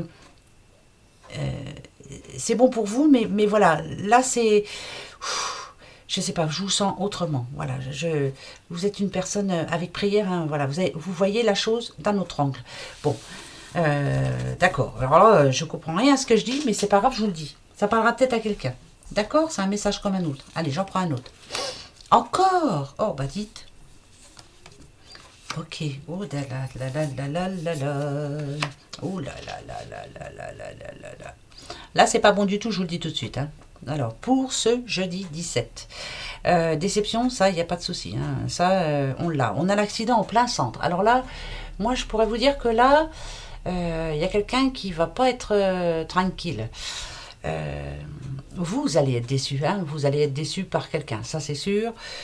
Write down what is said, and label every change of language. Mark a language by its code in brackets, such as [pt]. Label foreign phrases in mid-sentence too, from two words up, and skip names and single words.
[fr] c'est bon pour vous, mais voilà, là c'est, je sais pas, je vous sens autrement, voilà, vous êtes une personne avec prière, hein, voilà, vous voyez la chose d'un autre angle. Bon, d'accord, alors là je comprends rien à ce que je dis, mais c'est pas grave, je vous le dis, ça parlera peut-être à quelqu'un. D'accord? C'est un message comme un autre. Allez, j'en prends un autre. Encore? Oh, bah dites. Ok. Oh là là là là là là là. Oh là là là là là là là là là. Là, c'est pas bon du tout, je vous le dis tout de suite. Hein. Alors, pour ce jeudi 17. Déception, ça, il n'y a pas de souci. Hein. Ça, on l'a. On a l'accident en plein centre. Alors là, moi, je pourrais vous dire que là, il y a quelqu'un qui va pas être tranquille. Vous allez être déçu, hein, vous allez être déçu par quelqu'un, ça c'est sûr.